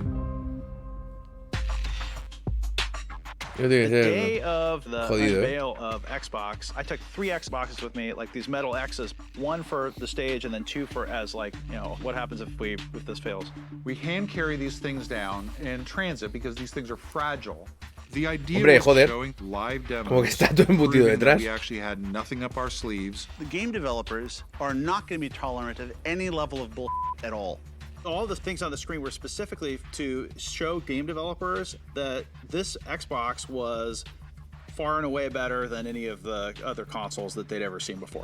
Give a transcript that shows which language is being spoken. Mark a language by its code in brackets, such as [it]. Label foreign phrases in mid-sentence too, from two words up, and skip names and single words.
[en] The day of the unveil of Xbox, I took 3 Xboxes with me, like these metal X's, 1 for the stage and then 2 for as like, you know, what happens if this fails. We hand carry these things down in transit because these things are fragile. The idea was showing live demos. [es] Como que está todo embutido detrás. [en] We actually had nothing up our sleeves. The game developers are not going to be tolerant of any level of bull at all. All the things on the screen were specifically to show game developers that this Xbox was far and away better than any of the other consoles that they'd ever seen before.